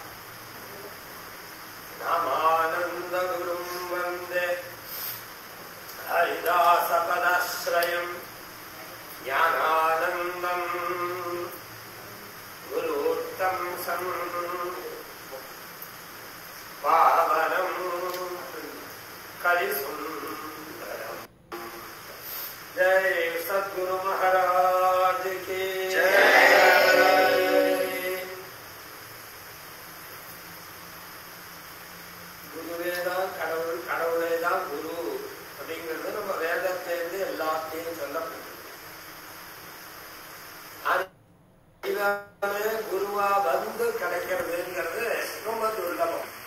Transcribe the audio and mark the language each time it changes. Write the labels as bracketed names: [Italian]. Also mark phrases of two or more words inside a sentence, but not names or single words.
[Sanskrit] नामानन्दगुरुं वन्दे हरिदासपदाश्रयम् ज्ञानानन्दं गुरुत्तमं पावनं कलिसुन्दरम्। [Hindi] जय सद्गुरु महाराज की जय। [Tamil] குருவேதான் கடவுள், கடவுளேதான் குரு அப்படிங்கிறது நம்ம வேதத்திலிருந்து எல்லாத்தையும் சொல்லப்படும். குருவா வந்து கிடைக்கிறதுங்கிறது ரொம்ப துர்லபம்.